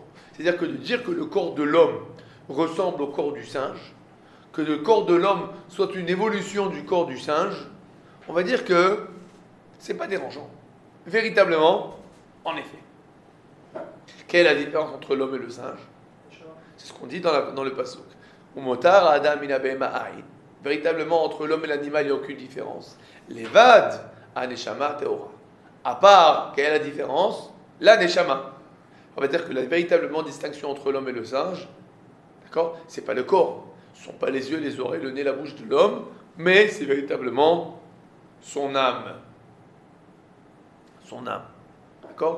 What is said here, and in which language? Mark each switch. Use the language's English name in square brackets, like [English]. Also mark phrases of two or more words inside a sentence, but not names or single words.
[French] C'est-à-dire que de dire que le corps de l'homme ressemble au corps du singe, que le corps de l'homme soit une évolution du corps du singe, on va dire que c'est pas dérangeant. Véritablement, en effet. Quelle est la différence entre l'homme et le singe? C'est ce qu'on dit dans le pasuk. [Hebrew] ומותר האדם מן הבהמה אין. [French] Véritablement, entre l'homme et l'animal, il n'y a aucune différence. [Hebrew] לבד הנשמה הטהורה. [French] À part, quelle est la différence? La neshama. On va dire que la véritable distinction entre l'homme et le singe, d'accord, c'est pas le corps. Ce ne sont pas les yeux, les oreilles, le nez, la bouche de l'homme, mais c'est véritablement son âme. Son âme. D'accord?